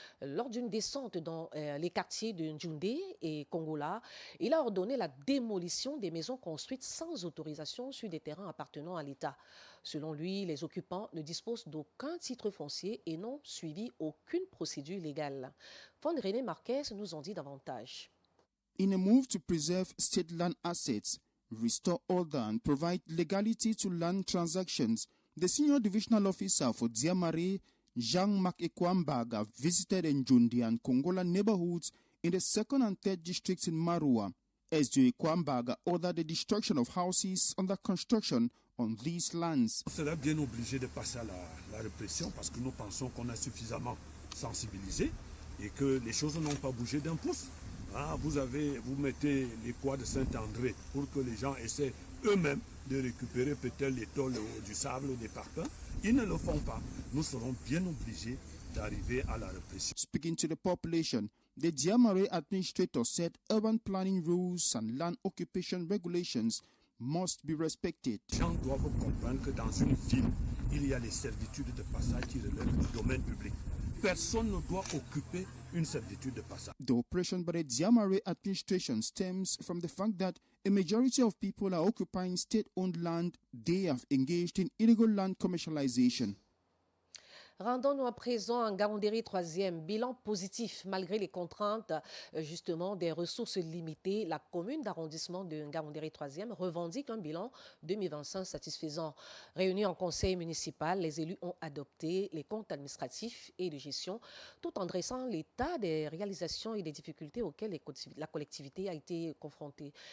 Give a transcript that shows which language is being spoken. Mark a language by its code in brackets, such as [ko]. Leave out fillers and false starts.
[fr] Lors d'une descente dans les quartiers de Ndjoundé et Kongola, il a ordonné la démolition des maisons construites sans autorisation sur des terrains appartenant à l'État. Selon lui, les occupants ne disposent d'aucun titre foncier et n'ont suivi aucune procédure légale. Fond René Marquez nous en dit davantage. [en] In a move to preserve state land assets, restore order and provide legality to land transactions, the senior divisional officer for Diamaré, Jean-Marc Ekwambaga, visited Ndjoundé and Kongola neighborhoods in the 2nd and 3rd districts in Maroua. SJ Ekwambaga ordered the destruction of houses under construction on these lands. [fr] On serait bien obligé de passer à la répression parce que nous pensons qu'on a suffisamment sensibilisé et que les choses n'ont pas bougé d'un pouce. Vous mettez les poids de Saint-André pour que les gens essaient eux-mêmes de récupérer peut-être les tôles du sable ou des parpaings. Ils ne le font pas. Nous serons bien obligés d'arriver à la répression. [en] Speaking to the population, the Diamaré administrator said urban planning rules and land occupation regulations must be respected. [fr] Les gens doivent comprendre que dans une ville, il y a les servitudes de passage qui relèvent du domaine public. Personne ne doit occuper une servitude de passage. [en] The operation by the Diamaré administration stems from the fact that a majority of people are occupying state-owned land. They have engaged in illegal land commercialization. [fr] Rendons-nous à présent en Ngaoundéré 3e. Bilan positif malgré les contraintes justement des ressources limitées. La commune d'arrondissement de Ngaoundéré 3e revendique un bilan 2025 satisfaisant. Réunis en conseil municipal, les élus ont adopté les comptes administratifs et de gestion tout en dressant l'état des réalisations et des difficultés auxquelles la collectivité a été confrontée.